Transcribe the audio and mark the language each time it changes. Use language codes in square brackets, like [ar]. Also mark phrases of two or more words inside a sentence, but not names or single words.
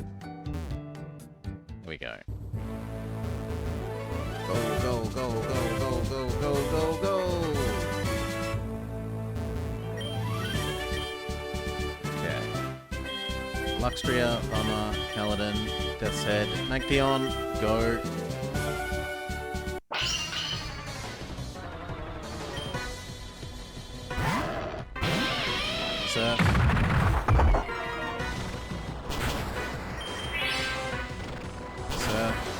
[en] Here we go. Go, go, go, go, go, go, go, go, go! Okay. Luxria, Bummer, Kaladin, Death's Head, Magpion, go! Surf. Surf.